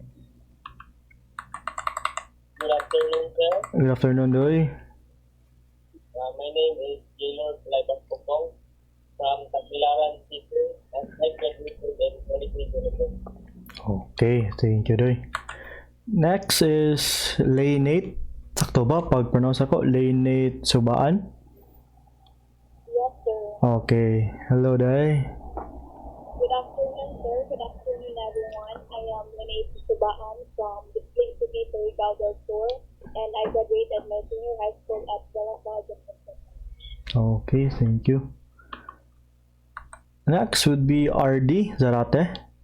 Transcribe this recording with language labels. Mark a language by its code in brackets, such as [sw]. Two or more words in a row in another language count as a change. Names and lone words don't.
[en] Good afternoon, sir. Good afternoon, Doy. My name is Jaylor Laibas Popong from Tagbilaran City, and I graduated in Quality University. Okay, thank you, Doy. Next is Laynate. [ceb] Sakto ba? Pag-pronounce ako, Laynate Subaan. [en] Yes, sir. Okay, hello, Doy. Good afternoon, sir. Good afternoon, everyone. I am Renee Subaan from the Spring City, Surigao del Sur, and I graduated my senior high school at Delasalle. Okay, thank you. Next would be RD Zarate.